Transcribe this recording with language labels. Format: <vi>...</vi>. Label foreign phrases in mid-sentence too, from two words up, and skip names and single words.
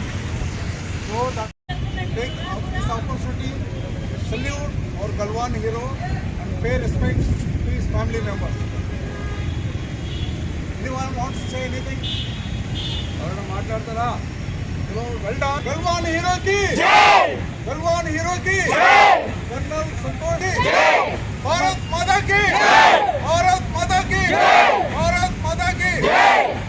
<en>So that take this opportunity, salute our Galwan hero and pay respect to his family members. Anyone wants to say anything? Hello, well done.</en> <hi>Galwan hero ki jai! Galwan hero ki jai! Colonel Santosh ki jai! भारत माता की जय! भारत माता की जय! भारत माता की जय!</hi>